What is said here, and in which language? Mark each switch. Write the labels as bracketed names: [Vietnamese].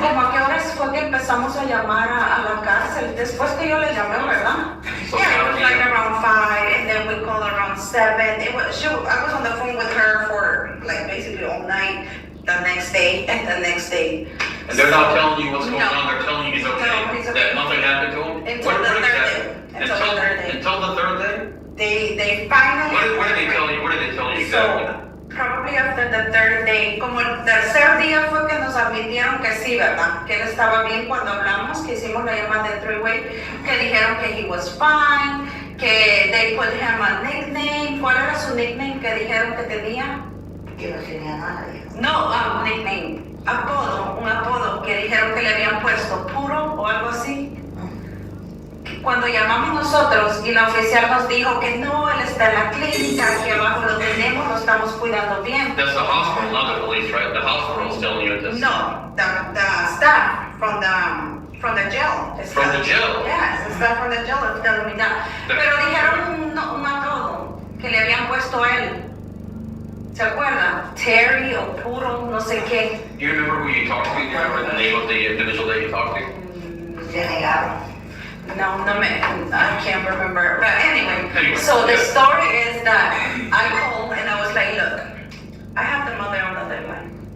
[Spanish] ¿Como a qué horas fue que empezamos a llamar a la cárcel? Después que yo le llamé, ¿verdad? [English] So Yeah, it was like 7 around 5, and then we called around 7. I was on the phone with her for like basically all night, the next day, and the next day. And they're not telling you what's going No. on, they're telling you he's okay, No, he's okay. that nothing happened to him? Until What the is third that? day. Until the third day. Until the third day? They finally. What did they tell you? What did they tell you So, exactly? probably after the third day, [Spanish] como el tercer día fue que nos admitieron que sí, ¿verdad? Que él estaba bien cuando hablamos, que hicimos la llamada de three-way, que dijeron que [English] he was fine, [Spanish] que [English] they put him a nickname. [Spanish] ¿Cuál era su nickname que dijeron que tenía? Que no tenía nada, dijo. No, nickname, un apodo que dijeron que le habían puesto puro o algo así. Cuando llamamos nosotros y la oficial nos dijo que no, él está en la clínica, aquí abajo lo tenemos, lo estamos cuidando bien. [English] That's the hospital, not the police, right? The hospital is telling you this. No, the staff from the jail. From the jail? Yes, the staff from the jail is telling me that. [Spanish] Pero dijeron un apodo que le habían puesto a él. ¿Se acuerda? Terry o Puro, no sé qué. [English] Do you remember who you talked to? Do you remember the name of the individual that you talked to? [Spanish] Se negaron. [English] No, I can't remember. But anyway, Anyway, so the yeah. story is that I called and I was like, look, I have the mother on the deadline.